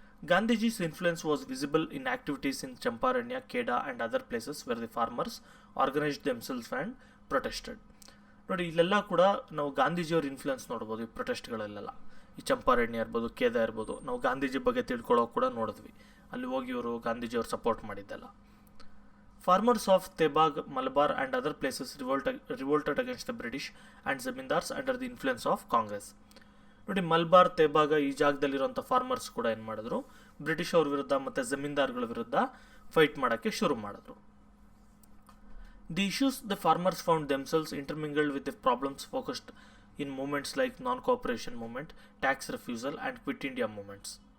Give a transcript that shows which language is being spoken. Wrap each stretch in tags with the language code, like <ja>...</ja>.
<en>Gandhiji's influence was visible in activities in Champaran, Kheda and other places where the farmers organised themselves and protested.</en> <kn>ನೋಡಿ, ಇಲ್ಲೆಲ್ಲ ಕೂಡ ನಾವು ಗಾಂಧೀಜಿಯವ್ರ influence ನೋಡ್ಬೋದು ಈ ಪ್ರೊಟೆಸ್ಟ್ಗಳಲ್ಲೆಲ್ಲ. ಈ ಚಂಪಾರಣ್ಯ ಇರ್ಬೋದು, ಖೇದಾ ಇರ್ಬೋದು, ನಾವು ಗಾಂಧೀಜಿ ಬಗ್ಗೆ ತಿಳ್ಕೊಳ್ಳೋಕೆ ಕೂಡ ನೋಡಿದ್ವಿ, ಅಲ್ಲಿ ಹೋಗಿ ಇವರು ಗಾಂಧೀಜಿಯವ್ರು ಸಪೋರ್ಟ್ ಮಾಡಿದ್ದೆಲ್ಲ.</kn> <en>Farmers of Tebag, Malabar and other places revolted against the British and Zamindars under the influence of Congress.</en> <kn>ನೋಡಿ, ಮಲ್ಬಾರ್, ತೇಬಾಗ ಈ ಜಾಗದಲ್ಲಿರುವಂಥ ಫಾರ್ಮರ್ಸ್ ಕೂಡ ಏನು ಮಾಡಿದ್ರು, ಬ್ರಿಟಿಷ್ ಅವ್ರ ವಿರುದ್ಧ ಮತ್ತು ಜಮೀನ್ದಾರ್ಗಳ ವಿರುದ್ಧ ಫೈಟ್ ಮಾಡೋಕ್ಕೆ ಶುರು ಮಾಡಿದ್ರು.</kn> <en>The issues the farmers found themselves intermingled with the problems focused in movements like non cooperation movement, tax refusal and quit India movements.</en>